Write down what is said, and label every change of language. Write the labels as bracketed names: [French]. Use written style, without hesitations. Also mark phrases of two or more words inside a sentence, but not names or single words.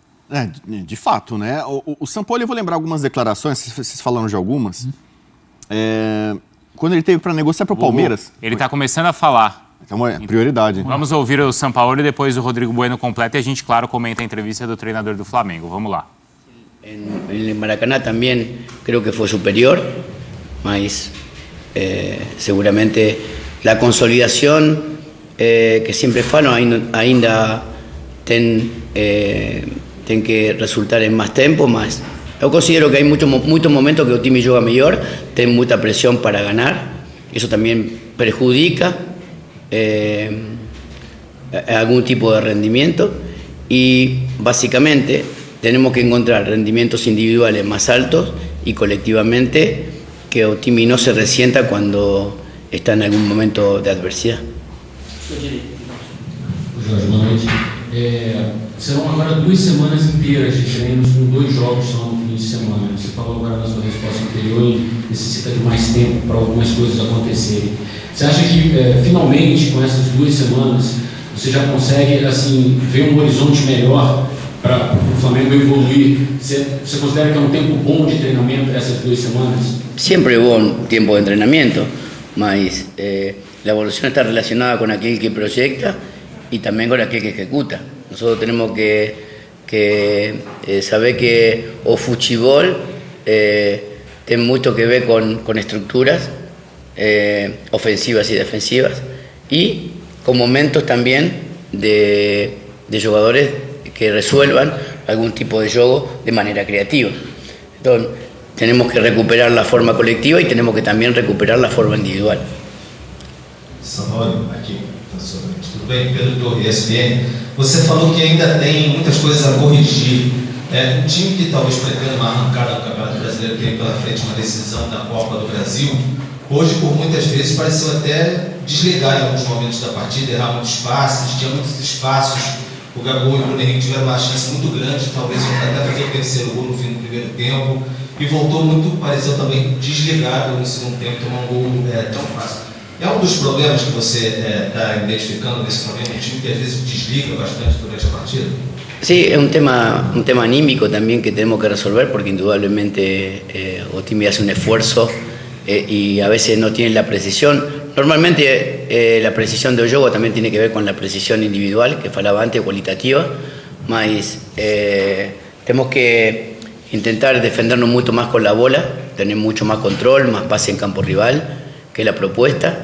[Portuguese] De fato, né? O Sampaoli, eu vou lembrar algumas declarações, vocês falaram de algumas. Quando ele teve para negociar para o Palmeiras... Ele está começando a falar. Então é prioridade. Vamos ouvir o Sampaoli e depois o Rodrigo Bueno completa e a gente, claro, comenta a entrevista do treinador do Flamengo. Vamos lá. [Spanish] En Maracaná también creo que fue superior, mas seguramente la consolidación que siempre [Portuguese] falam ainda tem [Spanish] que resultar en más tempo, [Portuguese] mas eu considero [Spanish] que hay muchos momentos que [Portuguese] o time joga melhor, [Spanish] tem muita presión para ganar, eso también perjudica algún tipo de rendimiento y básicamente tenemos que encontrar rendimientos individuales más altos y colectivamente que [Portuguese] o time [Spanish] no se resienta cuando está en algún momento de adversidad. [Portuguese] Jorge, boa noite. Serão agora 2 semanas inteiras de treinos com 2 jogos só no fim de semana. Você falou agora na sua resposta anterior e necessita de mais tempo para algumas coisas acontecerem. Você acha que finalmente com essas 2 semanas você já consegue assim ver um horizonte melhor para o Flamengo evoluir? Você considera que é um tempo bom de treinamento essas 2 semanas? [Spanish] Siempre hubo un tiempo de entrenamiento, mas la evolución está relacionada con aquel que proyecta y también con aquel que ejecuta. Nosotros tenemos que saber que [Portuguese] o futebol [Spanish] tiene mucho que ver con estructuras ofensivas y defensivas y con momentos también de jugadores que resuelvan algún tipo de juego de manera creativa. Entonces, tenemos que recuperar la forma colectiva y tenemos que también recuperar la forma individual. [Portuguese] Sampaoli, aqui, tudo bem? Pedro Torre, ESPN. Você falou que ainda tem muitas coisas a corrigir. Um time que talvez pretenda uma arrancada do Campeonato Brasileiro, tem pela frente uma decisão da Copa do Brasil, hoje, por muitas vezes, pareceu até desligar em alguns momentos da partida, errar muitos passes, tinha muitos espaços. O Gabigol e o Bruno Henrique tiveram uma chance muito grande, talvez até fazer o terceiro gol no fim do primeiro tempo, e voltou muito, pareceu também desligado no segundo tempo, tomar um gol tão fácil. É um dos problemas que você está identificando nesse momento, um time que às vezes desliga bastante durante a partida? [Spanish] Sí, es un tema anímico también que tenemos que resolver porque indudablemente Otimi hace un esfuerzo y a veces no tiene la precisión. Normalmente la precisión de juego también tiene que ver con la precisión individual, que falaba antes, cualitativa, mas tenemos que intentar defendernos mucho más con la bola, tener mucho más control, más pase en campo rival, que es la propuesta.